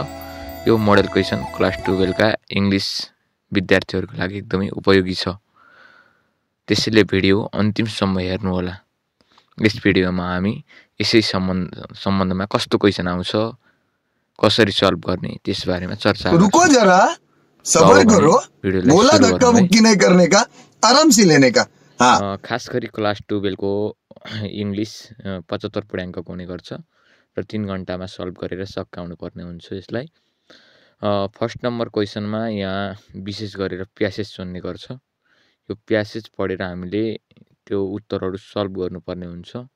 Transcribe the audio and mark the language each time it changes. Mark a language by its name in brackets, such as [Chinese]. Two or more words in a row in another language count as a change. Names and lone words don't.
[Nepali] यो [English] model question [Nepali] क्लास 12 का इङ्ग्लिस विद्यार्थीहरुको लागि एकदमै उपयोगी छ। त्यसैले भिडियो अन्तिमसम्म हेर्नुहोला। यस भिडियोमा हामी यसै सम्बन्धमा कस्तो क्वेसन आउँछ, कसरी सल्भ गर्ने त्यस बारेमा चर्चा गर्छौं। [Hindi] रुको जरा, सबर करो, बोला धक्का मुक्की नहीं करने का, आराम से लेने का। हाँ। [Nepali] खास गरी क्लास 12 को इंग्लिश 75 पूर्णाङ्कको हुने गर्छ र 3 घण्टामा सल्भ गरेर सकाउनु पर्ने हुन्छ यसलाई। [English] first number [Nepali] क्वेसनमा यहाँ विशेष गरेर प्यासेज सोध्ने गर्छ। यो प्यासेज पढेर हामीले त्यो उत्तरहरू सल्भ गर्नुपर्ने हुन्छ।